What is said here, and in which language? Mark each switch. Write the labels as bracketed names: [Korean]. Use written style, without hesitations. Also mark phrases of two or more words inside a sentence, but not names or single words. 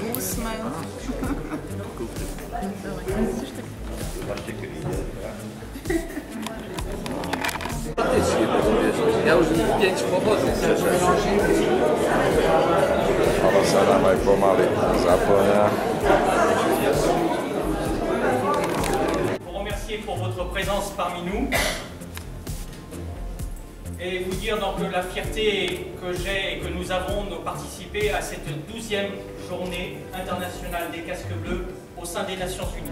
[Slovak] Ja už deň pohodlný. Ono sa nám aj pomaly zaplňa. [French] Vous remercier pour votre présence parmi nous et vous dire donc la fierté que j'ai et que nous avons de participer à cette 12e journée internationale des casques bleus au sein des Nations Unies.